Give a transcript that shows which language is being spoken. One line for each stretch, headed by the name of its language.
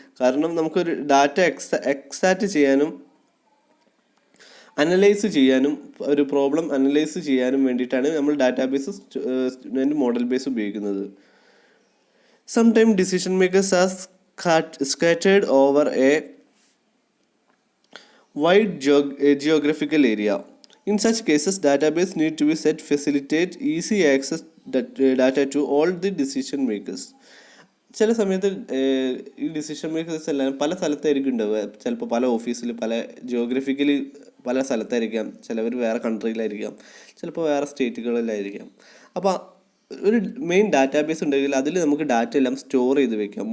Malayalam: കാരണം നമുക്കൊരു data exact ചെയ്യാനും അനലൈസ് ചെയ്യാനും ഒരു പ്രോബ്ലം അനലൈസ് ചെയ്യാനും വേണ്ടിയിട്ടാണ് നമ്മൾ ഡാറ്റാബേസ് ആൻഡ് മോഡൽ ബേസ് ഉപയോഗിക്കുന്നത്.
English: Sometime decision makers are scattered over a wide geographical area. In such cases, database need to be set facilitate easy access data to all the decision makers.
Malayalam: ചില സമയത്ത് ഈ decision makers എല്ലാം പല സ്ഥലത്തായിരിക്കും ഉണ്ടാവുക. ചിലപ്പോൾ പല ഓഫീസിൽ, പല ജിയോഗ്രഫിക്കലി പല സ്ഥലത്തായിരിക്കാം. ചിലവർ വേറെ കൺട്രിയിലായിരിക്കാം, ചിലപ്പോൾ വേറെ സ്റ്റേറ്റുകളിലായിരിക്കാം. അപ്പോൾ ഒരു മെയിൻ ഡാറ്റാബേസ് ഉണ്ടെങ്കിൽ അതിൽ നമുക്ക് ഡാറ്റ എല്ലാം സ്റ്റോർ ചെയ്ത് വെക്കാം.